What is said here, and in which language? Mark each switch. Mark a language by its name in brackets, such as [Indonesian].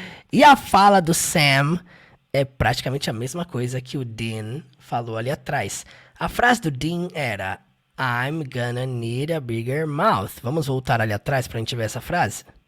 [Portuguese] E a fala do Sam é praticamente a mesma coisa que o Dean falou ali atrás. A frase do Dean era [English] I'm gonna need a bigger mouth. [Portuguese] Vamos voltar ali atrás pra gente ver essa frase?